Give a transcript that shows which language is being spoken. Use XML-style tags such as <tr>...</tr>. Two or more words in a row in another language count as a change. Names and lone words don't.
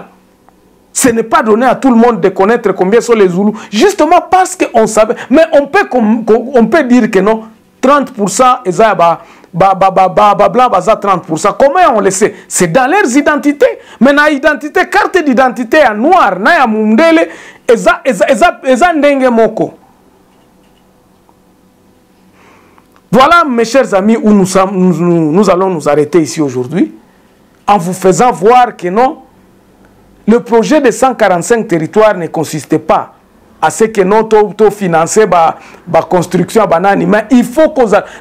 <fr>Ce n'est pas donné à tout le monde de connaître combien sont les Zoulous. Justement parce qu'on savait. Mais on peut dire que non, 30% blanc, 30%. Comment on le sait? C'est dans leurs identités. Mais dans l'identité, carte d'identité en noir,</fr> <ln>na ya mundele, eza ndenge moko.</ln> <fr>Voilà, mes chers amis, où nous allons nous arrêter ici aujourd'hui, en vous faisant voir que non, le projet de 145 territoires ne consistait pas à ce que nous avons financé la construction, mais il faut que</fr>